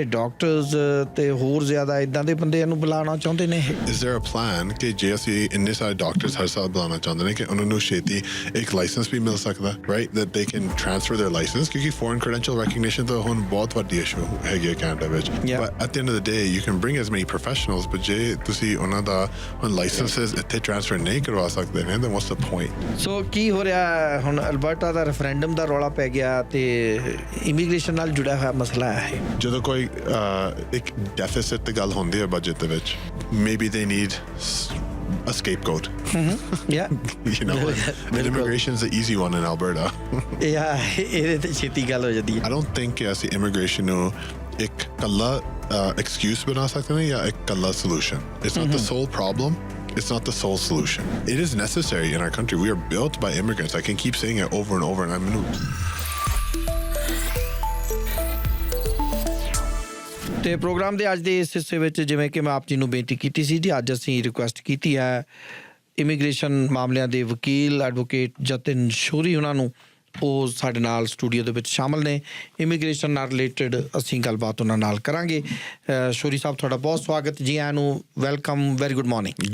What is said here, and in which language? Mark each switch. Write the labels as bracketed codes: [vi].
[pa] ਹੁਣ ਇਹ ਡਾਕਟਰਸ ਤੇ ਹੋਰ ਜ਼ਿਆਦਾ ਇਦਾਂ ਦੇ ਬੰਦਿਆਂ ਨੂੰ ਬੁਲਾਉਣਾ ਚਾਹੁੰਦੇ ਨੇ। [en] Is there a plan [pa] ਕਿ ਜੇ ਅਸੀਂ ਇੰਨੇ ਸਾਰੇ ਡਾਕਟਰਸ ਹਰ ਸਾਲ ਬੁਲਾਉਣਾ ਚਾਹੁੰਦੇ ਨੇ ਕਿ ਉਹਨਾਂ ਨੂੰ ਛੇਤੀ ਇੱਕ ਲਾਇਸੈਂਸ ਵੀ ਮਿਲ ਸਕਦਾ, [en] right, that they can transfer their license [pa] ਕਿਉਂਕਿ foreign credential recognition ਤਾਂ ਹੁਣ ਬਹੁਤ ਵੱਡੀ ਇਸ਼ੂ ਹੈਗੀ ਹੈ ਕੈਨੇਡਾ ਵਿੱਚ। [en] But at the end of the day you can bring as many professionals but [pa] ਜੇ ਤੁਸੀਂ ਉਹਨਾਂ ਦਾ ਹੁਣ ਲਾਇਸੈਂਸਸ ਇੱਥੇ ਟ੍ਰਾਂਸਫਰ ਨਹੀਂ ਕਰਵਾ ਸਕਦੇ ਨੇ [en] then what's the point? [pa] ਸੋ ਕੀ ਹੋ ਰਿਹਾ ਹੁਣ? ਅਲਬਰਟਾ ਦਾ ਰੈਫਰੈਂਡਮ ਦਾ ਰੌਲਾ ਪੈ ਗਿਆ ਤੇ ਇਮੀਗ੍ਰੇਸ਼ਨ ਨਾਲ ਜੁੜਿਆ ਹੋਇਆ ਮਸਲਾ ਹੈ। ਜਦੋਂ ਕੋਈ ਇੱਕ ਡੈਫਿਸਿਟ ਦੀ ਗੱਲ ਹੁੰਦੀ ਹੈ ਬਜਟ ਦੇ ਵਿੱਚ [en] maybe they need a scapegoat. Yeah. You know, and immigration's the easy one in Alberta. [pa] Yeah, ਇਹਦੇ ਤੇ ਛੇਤੀ ਗੱਲ ਹੋ ਜਾਂਦੀ ਹੈ। [en] I don't think [pa] ਕਿ ਅਸੀਂ immigration ਨੂੰ ਇੱਕ ਕੱਲਾ excuse ਬਣਾ ਸਕਦੇ ਨੇ ਜਾਂ ਇੱਕ ਕੱਲਾ solution. [en] It's not the sole problem. It's not the sole solution. It is necessary in our country. We are built by immigrants. I can keep saying it over and over and I'm going [pa] ਤੇ programme ਦੇ ਅੱਜ ਦੇ ਇਸ ਹਿੱਸੇ ਵਿੱਚ ਜਿਵੇਂ ਕਿ ਮੈਂ ਆਪ ਜੀ ਨੂੰ ਬੇਨਤੀ ਕੀਤੀ ਸੀ ਜੀ, ਅੱਜ ਅਸੀਂ ਰਿਕੁਐਸਟ ਕੀਤੀ ਹੈ ਇਮੀਗ੍ਰੇਸ਼ਨ ਮਾਮਲਿਆਂ ਦੇ ਵਕੀਲ ਐਡਵੋਕੇਟ ਜਤਿਨ ਸ਼ੋਰੀ ਉਹਨਾਂ ਨੂੰ, ਉਹ ਸਾਡੇ ਨਾਲ ਸਟੂਡੀਓ ਦੇ ਵਿੱਚ ਸ਼ਾਮਲ ਨੇ। ਇਮੀਗ੍ਰੇਸ਼ਨ ਨਾਲ ਰਿਲੇਟਡ ਅਸੀਂ ਗੱਲਬਾਤ ਉਹਨਾਂ ਨਾਲ ਕਰਾਂਗੇ। ਸ਼ੋਰੀ ਸਾਹਿਬ ਤੁਹਾਡਾ ਬਹੁਤ ਸਵਾਗਤ ਜੀ, ਆਇਆਂ ਨੂੰ ਵੈਲਕਮ, ਵੈਰੀ ਗੁੱਡ ਮਾਰਨਿੰਗ।